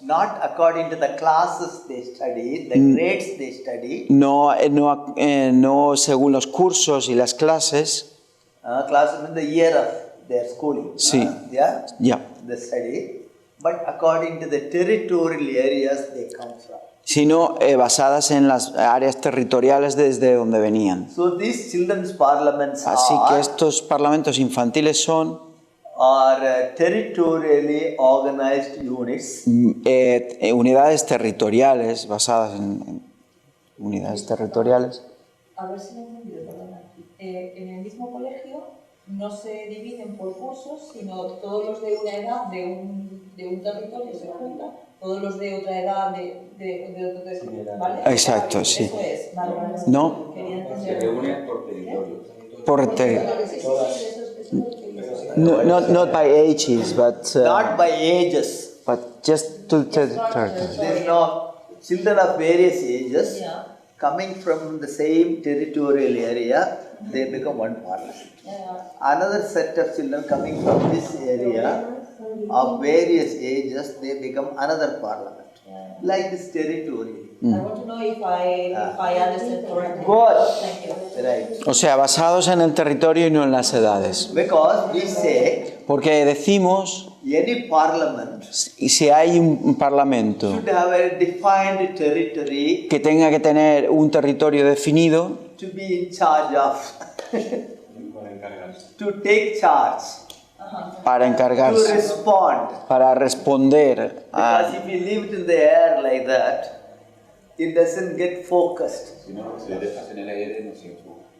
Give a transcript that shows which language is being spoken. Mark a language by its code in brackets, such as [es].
[en] not according to the classes they study, the grades they study. [es] no según los cursos y las clases, [en] Classes in the year of their schooling. [es] Sí. [en] Yeah. [es] ya, [en] The study, but according to the territorial areas they come from. [es] sino basadas en las áreas territoriales desde donde venían. [en] So these children's parliaments [es] Así que [en] are [es] estos parlamentos infantiles son [en] territorially organized units. [es] unidades territoriales, basadas en unidades territoriales. A ver si me he entendido, perdona. En el mismo colegio no se dividen por cursos, sino todos los de una edad de un territorio se juntan, todos los de otra edad de otro territorio, ¿vale? Exacto, sí. Eso es, vale, vale. No, Quería Se entender. reúnen por territorio. por Sí, sí, eso es lo que quería saber. [en] no, not by ages, Not by ages. but just to territory. There's no children of various ages Yeah. coming from the same territorial area, they become one parliament. Another set of children coming from this area of various ages, they become another parliament. Like this territorial. I want to know if I understand correctly. Good. Thank you. Right. [es] O sea, basados en el territorio y no en las edades. [en] Because we say [es] Porque decimos, [en] any parliament [es] si hay un parlamento [en] should have a defined territory [es] que tenga que tener un territorio definido [en] to be in charge of, [es] Para encargarse. [en] to take charge, [es] para [en] to [es] encargarse, [en] respond. [es] para responder [en] Because if you leave it in the air like that, it doesn't get focused. [es] Si no, si lo dejas en el aire, no se enfoca.